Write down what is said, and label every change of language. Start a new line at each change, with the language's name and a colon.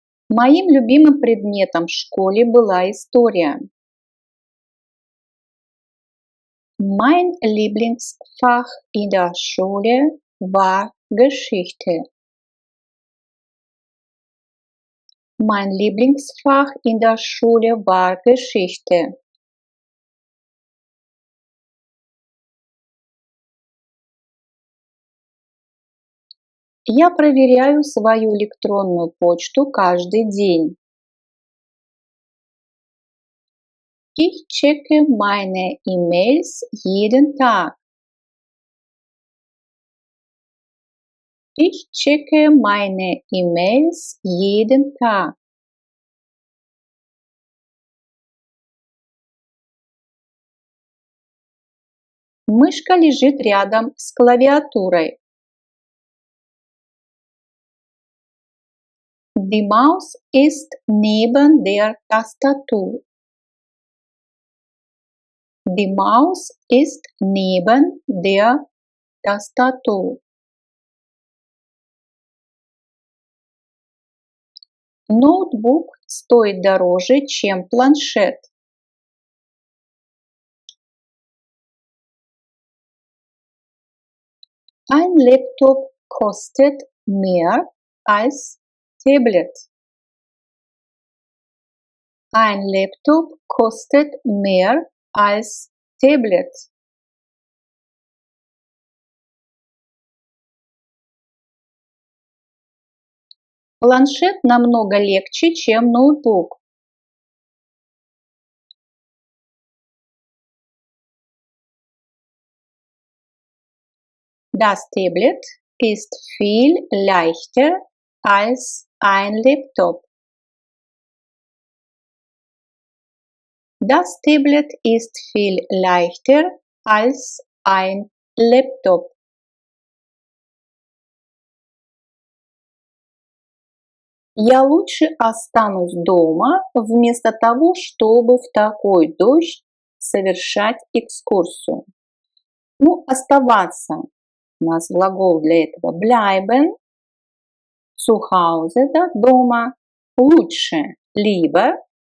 Russian: Моим любимым предметом в школе была история.
German: Mein Lieblingsfach in der Schule war Geschichte. Mein Lieblingsfach in der Schule war Geschichte.
Russian: Я проверяю свою электронную почту каждый день.
German: Ich checke meine E-Mails jeden Tag. Ich checke meine E-Mails jeden Tag.
Russian: Мышка лежит рядом с клавиатурой.
German: Die Maus ist neben der Tastatur. Die Maus ist neben der Tastatur.
Russian: Ноутбук стоит дороже, чем планшет.
German: Ein Laptop kostet mehr als Tablet. Ein Laptop kostet mehr als Tablet.
Russian: Планшет намного легче, чем ноутбук.
German: Das Tablet ist viel leichter als ein Laptop. Das Tablet ist viel leichter als ein Laptop.
Russian: Я лучше останусь дома, вместо того, чтобы в такой дождь совершать экскурсию. Ну, оставаться. У нас глагол для этого
German: bleiben, zu Hause,
Russian: да, дома, лучше, либо.